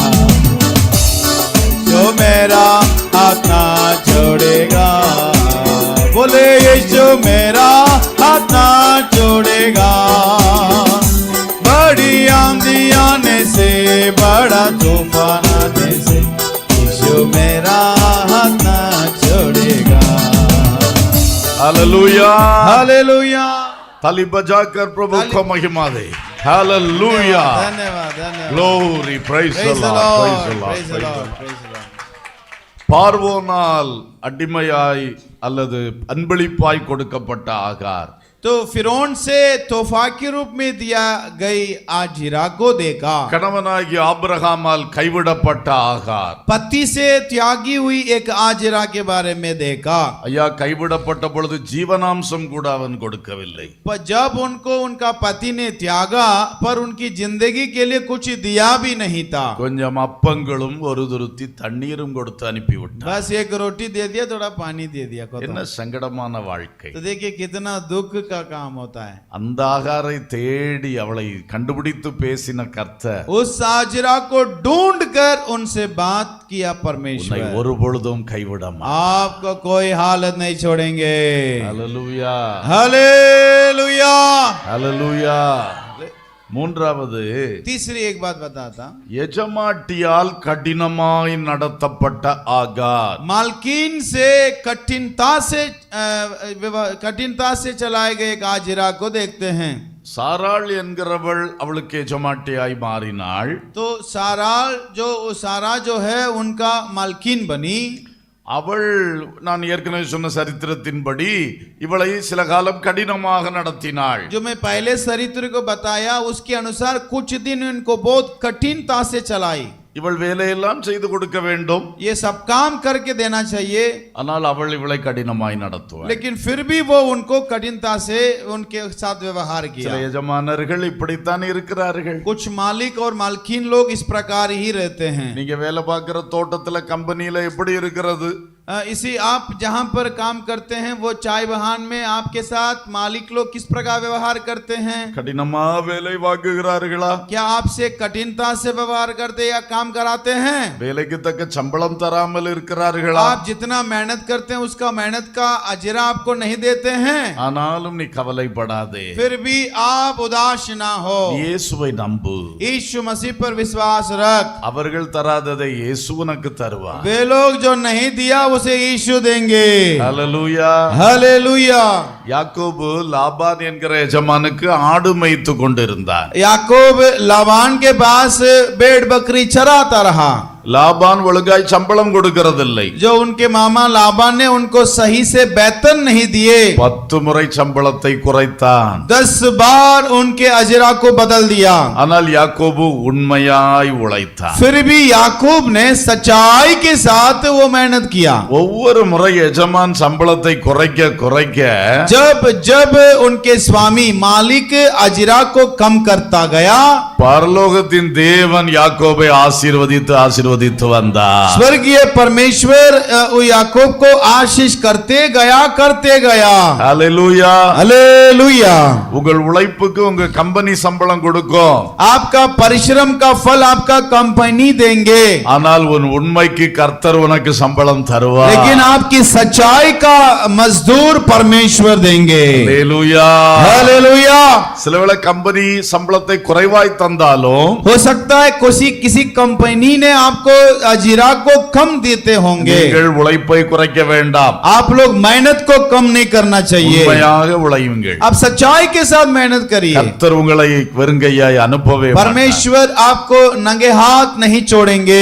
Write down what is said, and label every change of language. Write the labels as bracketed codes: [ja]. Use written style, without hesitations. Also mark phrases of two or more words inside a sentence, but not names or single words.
[hi] जो मेरा हाथ ना छोड़ेगा बोले यीशु मेरा हाथ ना छोड़ेगा बड़ी आंधी आने से बड़ा तूफान आने से यीशु मेरा हाथ ना छोड़ेगा हालेलुया हालेलुया ताली बजाकर प्रभु को महिमा दे हालेलुया धन्यवाद धन्यवाद [en] Glory, praise the Praise the Lord, Lord, praise the Lord, praise the praise the Lord, Lord. praise the Lord. [ta] பார்வோனால் அடிமையாய் அல்லது அன்பளிப்பாய் கொடுக்கப்பட்ட ஆகார் [hi] तो फिरौन से तोहफा के रूप में दिया गई आजिरा को देखा [ta] கணவனாகிய ஆபிரகாமால் கைவிடப்பட்ட ஆகார் [hi] पति से त्यागी हुई एक आजिरा के बारे में देखा [ta] ஐயா கைவிடப்பட்ட பொழுது ஜீவனாம்சம் கூட அவன் கொடுக்கவில்லை [hi] पर जब उनको उनका पति ने त्यागा पर उनकी जिंदगी के लिए कुछ दिया भी नहीं था [ta] கொஞ்சம் அப்பங்களும் ஒரு துருத்தி தண்ணீரும் கொடுத்து அனுப்பிவிட்டார் [hi] बस एक रोटी दे दिया थोड़ा पानी दे दिया [ta] என்ன சங்கடமான வாழ்க்கை [hi] तो देखिए कितना दुख का काम होता है [ta] அந்த ஆகாரை தேடி அவளை கண்டுபிடித்து பேசின கர்த்தர் [hi] उस आजिरा को ढूंढ कर उनसे बात किया [ta] உன்னை [hi] परमेश्वर [ta] ஒரு பொழுதும் கைவிடாம [hi] आपको कोई हालत नहीं छोड़ेंगे [ta] ஹalleluya [hi] हालेलुया [ta] ஹalleluya மூன்றாவது [hi] तीसरी एक बात बताता [ta] எஜமாட்டியால் கடினமாய் நடத்தப்பட்ட ஆகார் [hi] मालकिन से कठिनता से चलाए गए एक आजिरा को देखते हैं [ta] சாராள் என்கிறவள் அவளுக்கு எஜமாட்டியாய் மாறினாள் [hi] तो सारा जो है उनका मालकिन बनी [ta] அவள் நான் ஏற்கனவே சொன்ன சரித்திரத்தின்படி இவளை சில காலம் கடினமாக நடத்தினாள் [hi] जो मैं पहले चरित्र को बताया उसके अनुसार कुछ दिन इनको बहुत कठिनता से चलाई [ta] இவள் வேலையெல்லாம் செய்து கொடுக்க வேண்டும் [hi] ये सब काम करके देना चाहिए [ta] ஆனால் அவள் இவளை கடினமாய் நடத்துவாள் [hi] लेकिन फिर भी वो उनको कठिनता से उनके साथ व्यवहार [ta] சில [hi] किया [ta] எஜமானர்கள் இப்படித்தான் இருக்கிறார்கள் [hi] कुछ मालिक और मालकिन लोग इस प्रकार ही रहते हैं [ta] நீங்க வேலை பார்க்கிற தோட்டத்துல கம்பெனியில எப்படி இருக்கிறது [hi] इसी आप जहां पर काम करते हैं वो चाय बहान में आपके साथ मालिक लोग किस प्रकार व्यवहार करते हैं [ta] கடினமா வேலை வாங்குகிறார்களா [hi] क्या आपसे कठिनता से व्यवहार करते या काम कराते हैं [ta] வேலைக்கு தக்க சம்பளம் தராமல் இருக்கிறார்களா [hi] आप जितना मेहनत करते हैं उसका मेहनत का अजरा आपको नहीं देते हैं [ta] ஆனாலும் நீ கவலைப்படாதே [hi] फिर भी आप उदास ना हो [ta] இயேசுவை நம்பு [hi] यीशु मसीह पर विश्वास रख [ta] அவர்கள் தராததை இயேசு உனக்கு தருவார் [hi] वे लोग जो नहीं दिया उसे यीशु देंगे [ta] ஹalleluya [hi] हालेलुया [ta] யாக்கோபு லாபான் என்கிற எஜமானுக்கு ஆடு மேய்த்து கொண்டிருந்தான் [hi] याकूब लाबान के पास भेड़ बकरी चराता रहा [ta] லாபான் ஒழுங்காய் சம்பளம் கொடுக்கறதில்லை. [hi] जो उनके मामा लाबान ने उनको सही से वेतन नहीं दिए, [ta] 10 முறை சம்பளத்தை குறைத்தான். [hi] 10 बार उनके अजरा को बदल दिया. [ta] ஆனால் யாக்கோபு உண்மையாய் உழைத்தான். [hi] फिर भी याकूब ने सच्चाई के साथ वो मेहनत किया. [ta] ஒவ்வொரு முறை எஜமான் சம்பளத்தை குறைக்க குறைக்க [hi] जब जब उनके स्वामी मालिक अजरा को कम करता गया, [ta] பரலோகத்தின் தேவன் யாக்கோபை ஆசீர்வதித்து ஆசீர்வதித்து வந்தார். [hi] स्वर्गीय परमेश्वर याकूब को आशीष करते गया. [ta] ஹல்லேலூயா. [hi] हालेलुया. [ta] உங்கள் உழைப்புக்கு உங்க கம்பெனி சம்பளம் கொடுக்கும். [hi] आपका परिश्रम का फल आपका कंपनी देंगे, [ta] ஆனால் உன் உண்மைக்கு கர்த்தர் உனக்கு சம்பளம் தருவார். [hi] लेकिन आपकी सच्चाई का मजदूर परमेश्वर देंगे. [ta] ஹல்லேலூயா. [hi] हालेलुया. [ta] சிலவேளை கம்பெனி சம்பளத்தை குறைவாய் தந்தாலும் [hi] हो सकता है किसी कंपनी ने आपको अजीरा को कम देते होंगे. [ta] நீங்கள் உழைப்பை குறைக்க வேண்டாம். [hi] आप लोग मेहनत को कम नहीं करना चाहिए. [ta] உண்மையாக உழையுங்கள். [hi] आप सच्चाई के साथ मेहनत करिए. [ta] கர்த்தர் உங்களை வெறுங்கையாய் அனுப்பவே மாட்டார். [hi] परमेश्वर आपको नंगे हाथ नहीं छोड़ेंगे.